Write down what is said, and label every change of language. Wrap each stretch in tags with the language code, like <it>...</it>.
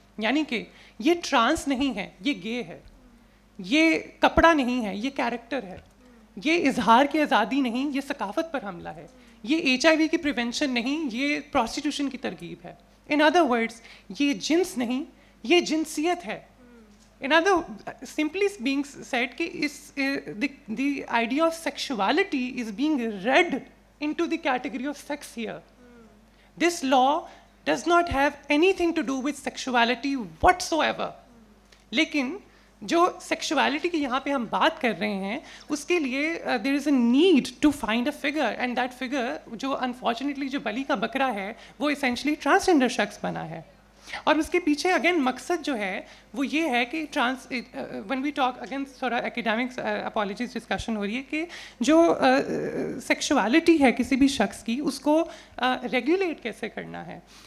<ur>یعنی کہ یہ ٹرانس نہیں ہے، یہ گے ہے. یہ کپڑا نہیں ہے، یہ کیریکٹر ہے. یہ اظہار کی آزادی نہیں، یہ ثقافت پر حملہ ہے. یہ HIV کی پریونشن نہیں، یہ پروسٹیٹیوشن کی ترغیب ہے. ان ادر ورڈس یہ جنس نہیں، یہ جنسیت ہے.</ur> <en>In other, simply being said کہ the idea of sexuality is being read into the category of sex here. This law does not have anything to do with sexuality whatsoever.</en> <ur>لیکن جو sexuality کی یہاں پہ ہم بات کر رہے ہیں اس کے لیے</ur> <en>there is a need to find a figure, and that figure</en> <ur>جو انفارچونیٹلی جو بلی کا بکرا ہے وہ اسینشلی ٹرانسجینڈر شخص بنا ہے. اور اس کے پیچھے اگین مقصد جو ہے وہ یہ ہے کہ</ur> <en>when we talk again</en> <ur>تھوڑا ایکیڈیمکس اپالوجیز ڈسکشن ہو رہی ہے کہ جو سیکشوالٹی ہے کسی بھی شخص کی اس کو ریگولیٹ کیسے کرنا ہے.</ur>